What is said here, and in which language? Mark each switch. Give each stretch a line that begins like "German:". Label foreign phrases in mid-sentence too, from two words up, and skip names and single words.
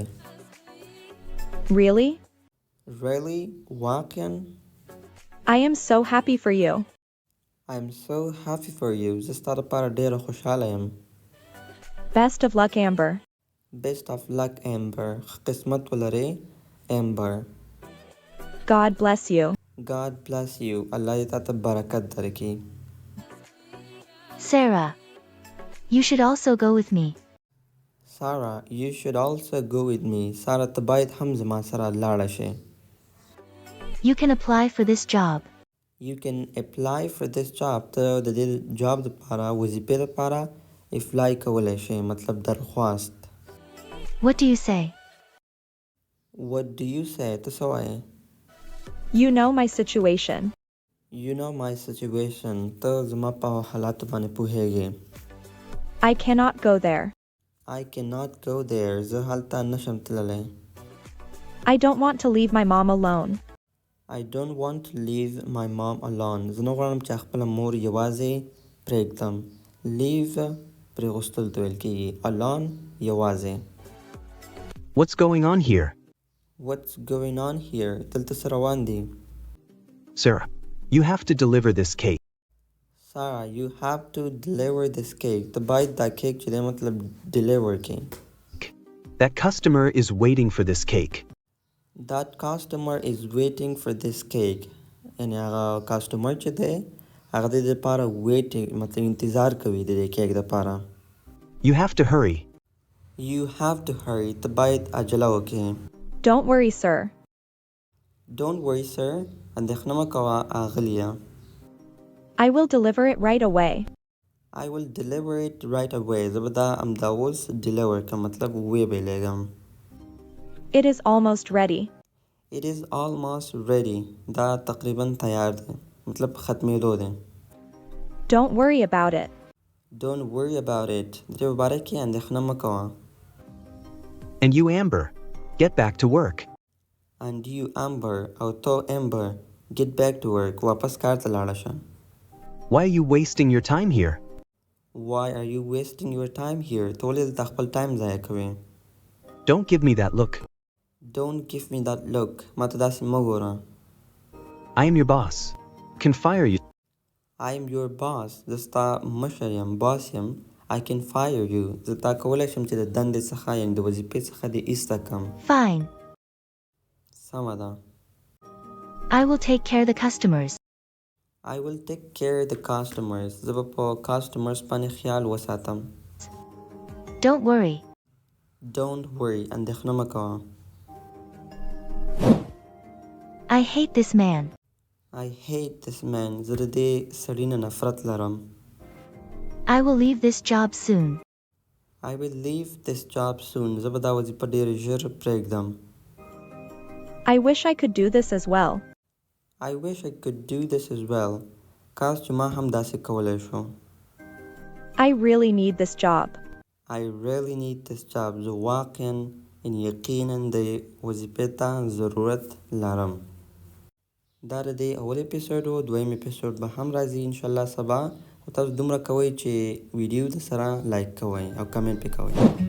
English: Really? Really? واقعاً؟ I am so happy for you. I'm so happy for you.
Pashto: زه ستا لپاره ډېره خوشحاله یم.
English: Best of luck, Amber. Best of luck, Amber.
Pashto: ښه قسمت ولرئ Amber.
English: God bless you. God bless you.
Pashto: الله دې تا ته برکت درکړي.
English: Sarah. You should also go with me. Sarah, you should also go with me. Sarah,
Pashto: ته باید هم زما سره لاړه شې.
English: You can apply for this job. You can apply for this job.
Pashto: ته د دې جاب دپاره وظیفې دپاره اپلای کولی شې، مطلب درخواست.
English: What do you say? What do you say?
Pashto: ته څه وایې؟
English: You know my situation. You know my situation.
Pashto: ته زما په حالاتو باندې پوهیږې.
English: I cannot go there. I cannot go there.
Pashto: زه هلته نشم تللی.
English: I don't want to leave my mom alone. I don't want to leave my mom alone.
Pashto: زه نه غواړم چې خپله مور یوازې پرېږدم. Leave پرېغوستل ته ویل کېږي. Alone یوازې.
English: What's going on here? What's going on here?
Pashto: دلته څه روان دي؟
English: Sarah, you have to deliver this cake. Sarah, you have to deliver this cake.
Pashto: ته باید دا کیک چې دی مطلب deliver کړې.
English: That customer is waiting for this cake. That customer is waiting for this cake.
Pashto: یعنې هغه کاسټمر چې دی هغه د دې دپاره waiting مطلب انتظار کوي د دې کیک دپاره.
English: You have to hurry. You have to hurry.
Pashto: ته باید عجله وکړې.
English: Don't worry, sir. Don't worry, sir.
Pashto: اندېښنه مه کوه اغلیه.
English: I will deliver it right away. I will deliver it right away.
Pashto: زه به دا همدا اوس deliver کړم مطلب ویې بیلیږم.
English: It is almost ready. It is almost ready.
Pashto: دا تقریبا تیار دی مطلب ختمېدو دی.
English: Don't worry about it. Don't worry about it.
Pashto: د دې په باره کې اندېښنه مه کوه.
English: And you, Amber, get back to work. And you, Amber, او تو Amber, get back to work.
Pashto: واپس کار ته لاړه شه.
English: Why are you wasting your time here? Why are you wasting your time here?
Pashto: ته ولې دلته خپل ټایم ضایع کوې؟
English: Don't give me that look. Don't give me that look.
Pashto: ما ته داسې مه ګوره.
English: I am your boss. Can fire you. I am your boss.
Pashto: زه ستا مشر یم، باس یم.
English: I can fire you.
Pashto: زه تا کولی شم چې د دندې څخه یعنې د وظیفې څخه دې ایسته کړم.
English: Fine.
Pashto: سمه ده.
English: I will take care of the customers. I will take care of the customers.
Pashto: زه به په customers باندې خیال وساتم.
English: Don't worry. Don't worry.
Pashto: اندېښنه مه کوه.
English: I hate this man. I hate this man.
Pashto: زه د دې سړي نه نفرت لرم.
English: I will leave this job soon. I will leave this job soon.
Pashto: زه به دا وظیفه ډېر ژر پرېږدم.
English: I wish I could do this as well. I wish I could do this as well.
Pashto: کاش چې ما هم داسې کولی شو.
English: I really need this job. I really need this job.
Pashto: زه واقعا یقینا د وظیفې ته ضرورت لرم. دا د دې اول اپیسوډ و. دویم اپیسوډ به هم راځي انشاءالله سبا. خو تاسو دومره کوئ چې ویډیو د سره لایک کوئ او کمنټ پې کوئ.